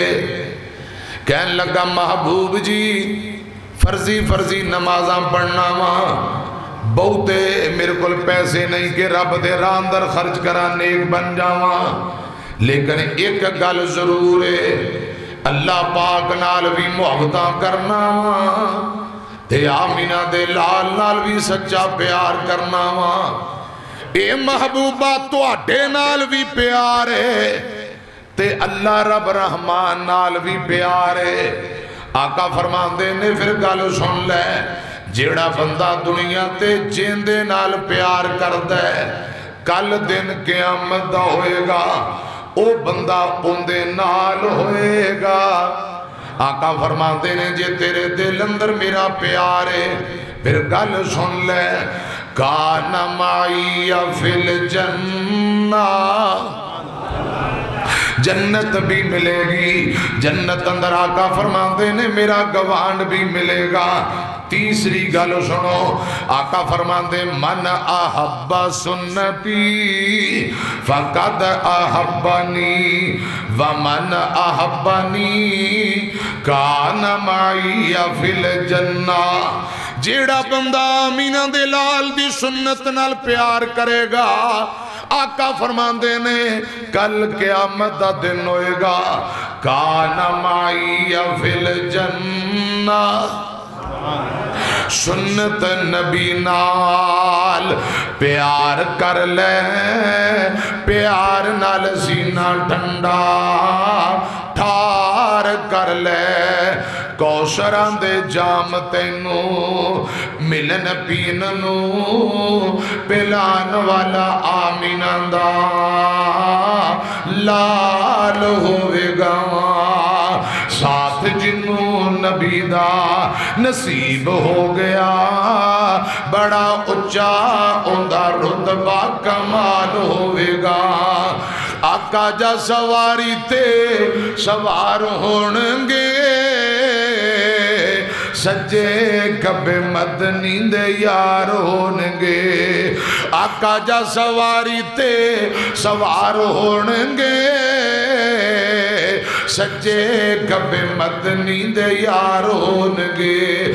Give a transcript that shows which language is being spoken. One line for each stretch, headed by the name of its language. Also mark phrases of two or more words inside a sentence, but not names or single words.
Punjabi: کہنے لگا محبوب جی فرضی نمازاں پڑھنا ماں، بہتے میرے کل پیسے نہیں کہ رب دے راہ اندر خرچ کرا نیک بن جاواں، لیکن ایک گل ضرور ہے اللہ پاک نال بھی محبتاں کرنا ماں، تے آمینہ دے لال نال بھی سچا پیار کرنا ماں۔ اے محبوبہ تو اڈے نال بھی پیار ہے تے اللہ رب رحمان نال بھی پیار ہے۔ آقا فرمان دے نے پھر گل سن لے، جیڑا بندہ دنیا تے جیندے نال پیار کر دے، کل دن قیامت دا ہوئے گا او بندہ اندے نال ہوئے گا۔ آقا فرماتے نے جے تیرے دل اندر میرا پیار ہے پھر گل سن لے،
Arabic: کان معی فی الجنہ،
Punjabi: جنت بھی ملے گی، جنت اندر آقا فرماتے نے میرا گوانڈ بھی ملے گا۔ تیسری گل سنو، آقا فرماتے
Arabic: من احب سنتی فقد احبنی ومن احبنی کان معی فی الجنہ۔
Punjabi: جیڑا بندہ آمینہ دے لال دی سنت نال پیار کرے گا، آقا فرماندے نے کل قیامت دا دن ہوئے گا،
Arabic: کان معی فی الجنہ۔
Punjabi: سنت نبی نال پیار کر لے، پیار نال سینہ ٹھنڈا ٹھار کر لے، کوثراں دے جام تینو ملن پین نو پلان والا آمینہ دا لال ہوئے گا، ساتھ جنوں نبی دا نصیب ہو گیا، بڑا اچھا اندہ رتبہ کمال ہوئے گا۔ آقا جا سواری تے سوار ہونگے، سجے کبے مدنی دے یار ہونگے، آقا جا سواری تے سوار ہونگے، سجے کبے مدنی دے یار ہونگے۔